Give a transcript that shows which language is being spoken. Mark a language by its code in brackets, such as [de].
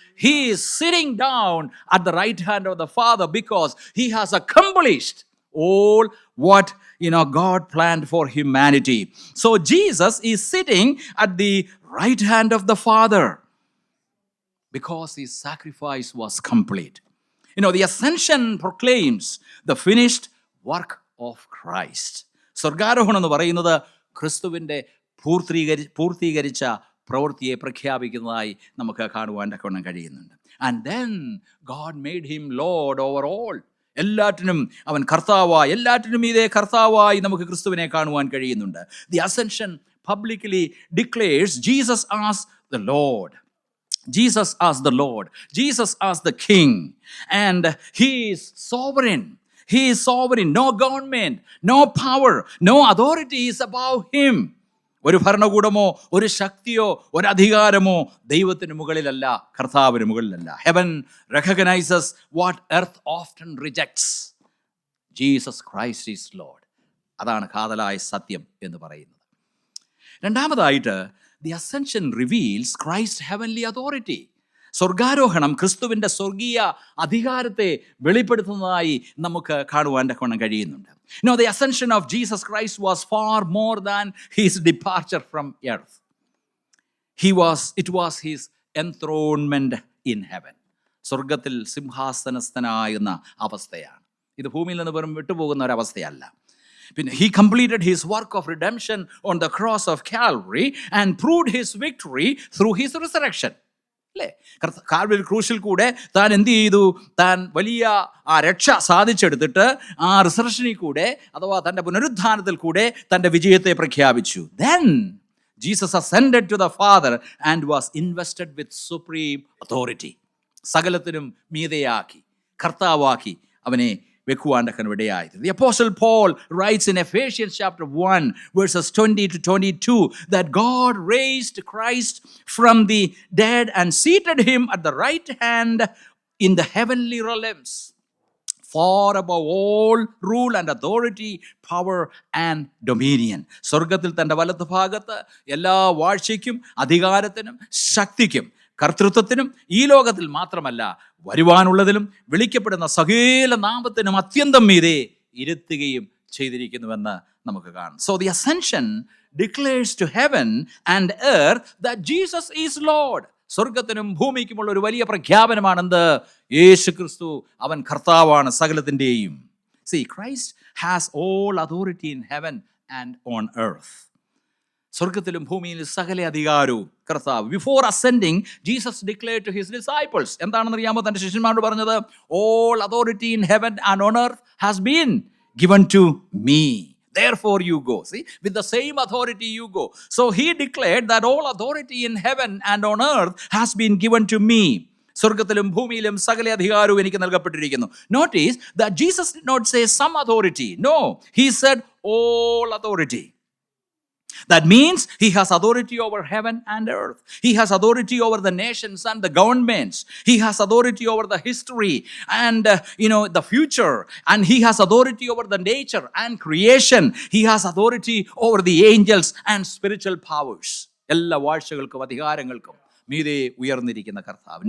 [en] He is sitting down at the right hand of the Father because he has accomplished all what God planned for humanity. So Jesus is sitting at the right hand of the Father because his sacrifice was complete. The ascension proclaims the finished work of Christ. [ml] സ്വർഗാരോഹണം എന്ന് പറയുന്നത് ക്രിസ്തുവിൻ്റെ പൂർത്തീകരിച്ച പ്രവൃത്തിയെ പ്രഖ്യാപിക്കുന്നതായി നമുക്ക് കാണുവാൻ കഴിയുന്നുണ്ട്. [en] And then God made him Lord over all. [ml] എല്ലാറ്റിനും അവൻ കർത്താവായി, എല്ലാറ്റിനും ഇതേ കർത്താവായി നമുക്ക് ക്രിസ്തുവിനെ കാണുവാൻ കഴിയുന്നുണ്ട്. [en] The ascension publicly declares Jesus as the Lord. Jesus as the Lord. Jesus as the King. And he is sovereign. He is sovereign. No government, no power, no authority is above him. [ml] ഒരു ഭരണകൂടമോ ഒരു ശക്തിയോ ഒരു അധികാരമോ ദൈവത്തിന് മുകളിലല്ല, കർത്താവിന് മുകളിലല്ല. [en] Heaven recognizes what earth often rejects. Jesus Christ is Lord. [ml] അതാണ് കാതലായ സത്യം എന്ന് പറയുന്നത്. രണ്ടാമതായിട്ട്, [en] the ascension reveals Christ's heavenly authority. [ml] സ്വർഗാരോഹണം ക്രിസ്തുവിൻ്റെ സ്വർഗീയ അധികാരത്തെ വെളിപ്പെടുത്തുന്നതായി നമുക്ക് കാണുവാൻ കഴിയുന്നുണ്ട്. [en] The ascension of Jesus Christ was far more than his departure from earth. It was his enthronement in heaven. [ml] സ്വർഗത്തിൽ സിംഹാസനസ്ഥനാകുന്ന അവസ്ഥയാണ്. ഇത് ഭൂമിയിൽ നിന്ന് വെറും വിട്ടുപോകുന്ന ഒരവസ്ഥയല്ല. പിന്നെ [en] he completed his work of redemption on the cross of Calvary and proved his victory through his resurrection. [ml] അല്ലേ? Calvary ക്രൂശിൽ കൂടെ താൻ എന്ത് ചെയ്തു? താൻ വലിയ ആ രക്ഷ സാധിച്ചെടുത്തിട്ട് ആ റിസറക്ഷനിൽ കൂടെ, അഥവാ തൻ്റെ പുനരുത്ഥാനത്തിൽ കൂടെ തൻ്റെ വിജയത്തെ പ്രഖ്യാപിച്ചു. [en] Then Jesus ascended to the Father and was invested with supreme authority. [ml] സകലത്തിനും മീതെയാക്കി, കർത്താവാക്കി അവനെ വെക്കുവാണ്ടൊക്കെ ഇടയായത്. [en] The Apostle Paul writes in Ephesians chapter 1 verses 20 to 22 that God raised Christ from the dead and seated him at the right hand in the heavenly realms, far above all rule and authority, power and dominion. [ml] സ്വർഗത്തിൽ തൻ്റെ വലത്ത് ഭാഗത്ത് എല്ലാ വാഴ്ചയ്ക്കും അധികാരത്തിനും ശക്തിക്കും കർത്തൃത്വത്തിനും ഈ ലോകത്തിൽ മാത്രമല്ല വരുവാനുള്ളതിലും വിളിക്കപ്പെടുന്ന സകല നാമത്തിനും അത്യന്തം മീതെ ഇരുത്തുകയും ചെയ്തിരിക്കുന്നുവെന്ന് നമുക്ക് കാണാം. [en] So the ascension declares to heaven and earth that Jesus is Lord. [ml] സ്വർഗത്തിനും ഭൂമിക്കുമുള്ള ഒരു വലിയ പ്രഖ്യാപനമാണെന്ത്? യേശു ക്രിസ്തു അവൻ കർത്താവാണ് സകലത്തിൻ്റെയും. [en] See, Christ has all authority in heaven and on earth. [ml] സ്വർഗത്തിലും ഭൂമിയിലും സകല അധികാരവും കർത്താവ്. [en] Before ascending Jesus declared to his disciples. [ml] എന്താണെന്ന് അറിയാമോ തൻ്റെ ശിഷ്യന്മാരോട് പറഞ്ഞത്? [en] All authority in heaven and on earth has been given to me. Therefore you go. See, with the same authority you go. So he declared that all authority in heaven and on earth has been given to me. [ml] സ്വർഗത്തിലും ഭൂമിയിലും സകല അധികാരവും എനിക്ക് നൽകപ്പെട്ടിരിക്കുന്നു. [en] Notice that Jesus did not say some authority. No, he said all authority. That means he has authority over heaven and earth. He has authority over the nations and the governments. He has authority over the history and the future. And he has authority over the nature and creation. He has authority over the angels and spiritual powers. [ml] എല്ലാ വാഴ്ചകൾക്കും അധികാരങ്ങൾക്കും മീതെ ഉയർന്നിരിക്കുന്ന കർത്താവ്.